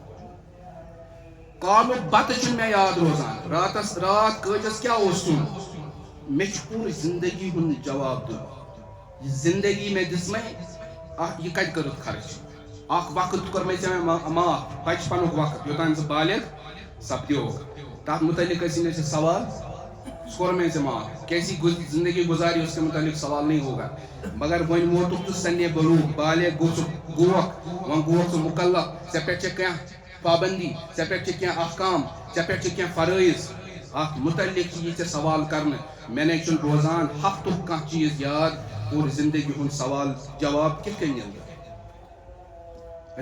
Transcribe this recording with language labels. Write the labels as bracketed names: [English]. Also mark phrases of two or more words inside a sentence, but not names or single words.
[Kashmiri] کالُک بتہٕ چھُنہٕ مےٚ یاد روزان رات کٲجس کیٛاہ اوس کھیوٚن مےٚ چھُ پوٗرٕ زندگی ہُنٛد جواب دیُن یہِ زندگی مےٚ دِژمے یہِ کتہِ کٔرٕتھ خرچ اکھ وقت کوٚرمے ژےٚ مےٚ معاف بچپنُک وقت یوٚتانۍ ژٕ بالغ سپدیوکھ تتھ متعلق ٲسی مےٚ ژےٚ سوال سُہ کوٚر مےٚ ژےٚ معاف [Urdu] کیسی زندگی گزاری اس کے متعلق سوال نہیں ہوگا [Kashmiri] مگر وۄنۍ ووتُکھ ژٕ سنے بلوغ بالغ گوٚژھُکھ وۄنۍ گوٚوکھ ژٕ مُکلف ژےٚ پٮ۪ٹھ چھےٚ کینٛہہ پابندی ژےٚ پٮ۪ٹھ چھِ کینٛہہ احکام ژےٚ پٮ۪ٹھ چھِ کینٛہہ فرٲیض اتھ متعلق چھِ یہِ ژےٚ سوال کرنہٕ مےٚ نے چھُنہٕ روزان ہفتُک کانٛہہ چیٖز یاد پوٗرٕ زندگی ہُنٛد سوال جواب کِتھ کٔنۍ نِمہٕ بہٕ